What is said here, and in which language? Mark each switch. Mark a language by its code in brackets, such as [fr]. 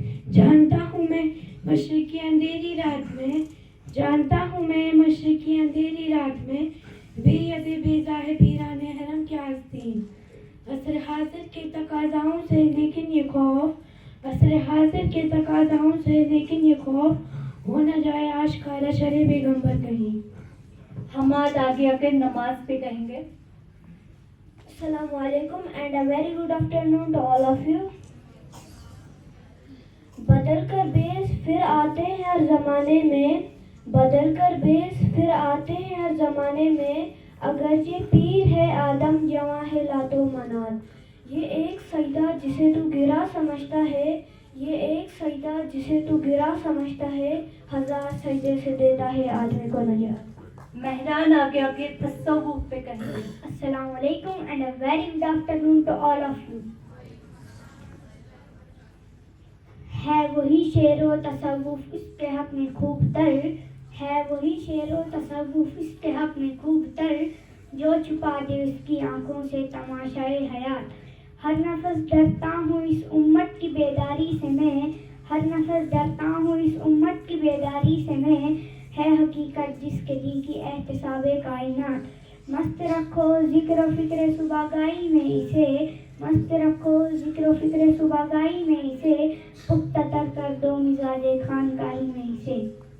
[ur] جانتا ہوں میں مشرقی اندھیری رات میں، جانتا ہوں میں مشرقی اندھیری رات میں، بے ید بیضا ہے پیران حرم کے آستین۔ عصر حاضر کے تقاضاؤں سے لیکن یہ خوف، عصر حاضر کے تقاضاؤں سے لیکن یہ خوف، ہو نہ جائے آشکارا شرع پیغمبر کہیں۔ حماد آگے آ کے نماز پہ کہیں گے۔ [en] السلام علیکم and a very good afternoon to all of you. [ur] بدل کر بیس پھر آتے ہیں ہر زمانے میں، بدل کر بیس پھر آتے ہیں ہر زمانے میں، اگرچہ پیر ہے آدم جواں ہے لات و منات۔ یہ ایک سجدہ جسے تو گرا سمجھتا ہے، یہ ایک سجدہ جسے تو گرا سمجھتا ہے، ہزار سجدے سے دیتا ہے آدمی کو نجات۔ مہران آگے آ کے تصوف پہ کہیں گے۔ [en] السلام علیکم and a very good afternoon to all of you. [ur] ہے وہی شعر و تصوف اس کے حق میں خوب تر، ہے وہی شعر و تصوف اس کے حق میں خوب تر، جو چھپا دے اس کی آنکھوں سے تماشائے حیات۔ ہر نفس ڈرتا ہوں اس امت کی بیداری سے میں، ہر نفس ڈرتا ہوں اس امت کی بیداری سے میں، ہے حقیقت جس کے دی کی احتساب کائنات۔ مست رکھو ذکر و فکر صبح گائی میں اسے، مست رکھو ذکر و فکر صبح گائی میں اسے، پختہ تر کر دو مزاج خانقاہی میں اسے۔